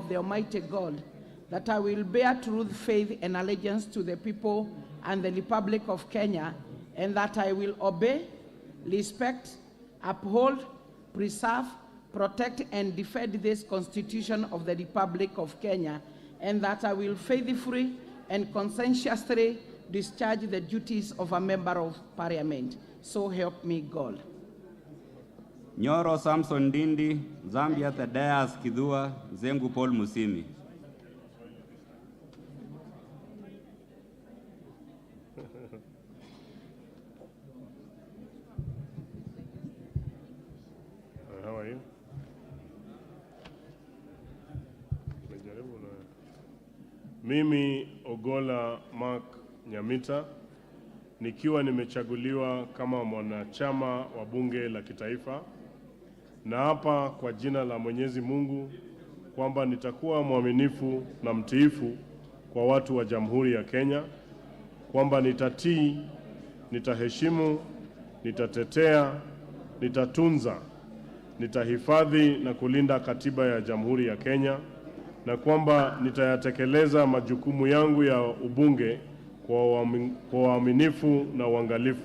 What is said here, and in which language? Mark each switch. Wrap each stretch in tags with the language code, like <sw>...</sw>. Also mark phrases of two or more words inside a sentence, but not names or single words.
<en>of the Almighty God that I will bear truth, faith, and allegiance to the people and the Republic of Kenya, and that I will obey, respect, uphold, preserve, protect, and defend this Constitution of the Republic of Kenya, and that I will faithfully and conscientiously discharge the duties of a member of Parliament. So help me God. Nyoro Samson Dindi, Zambia Thaddeus Kidhua, Zengu Paul Musimi. How are you?</en> <sw>Mimi Ogola Mark Nyamita, nikiwa nimechaguliwa kama mwanachama wa bunge la kitaifa, na hapa kwa jina la Mwenyezi Mungu kwamba nitakuwa mwaminifu na mtiifu kwa watu wa Jamhuri ya Kenya, kwamba nitatii, nitaheshimu, nitatetea, nitatunza, nitahifadhi na kulinda katiba ya Jamhuri ya Kenya, na kwamba nitayatekeleza majukumu yangu ya ubunge kwa uaminifu na uangalifu.</sw>